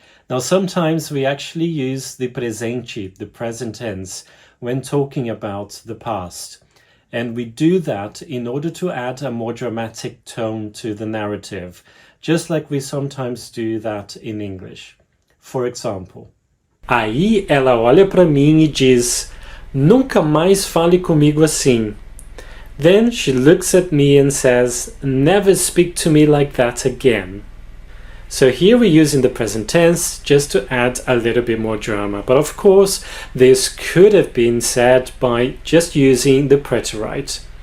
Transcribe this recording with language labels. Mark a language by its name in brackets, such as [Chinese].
[English] Now sometimes we actually use the presente, the present tense, when talking about the past. And we do that in order to add a more dramatic tone to the narrative, just like we sometimes do that in English. For example, [Portuguese] aí ela olha para mim e diz, nunca mais fale comigo assim. [English] Then she looks at me and says, never speak to me like that again. So here we're using the present tense just to add a little bit more drama. But of course, this could have been said by just using the preterite.